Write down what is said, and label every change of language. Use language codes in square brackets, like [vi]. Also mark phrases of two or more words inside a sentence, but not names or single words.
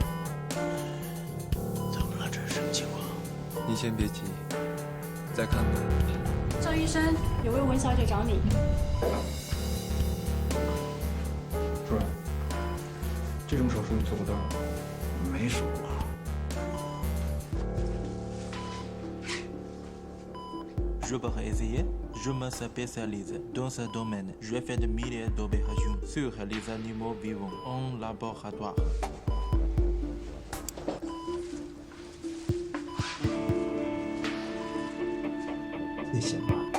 [zh] 怎么了？这是什么情况？你先别急，再看看。赵医生，有位文小姐找你。主任，这种手术你做不到。没数啊。 [fr] Je peux essayer. Je me spécialise dans ce domaine. Je fais des milliers d'opérations sur les animaux vivants en laboratoire. [zh] 谢谢啊。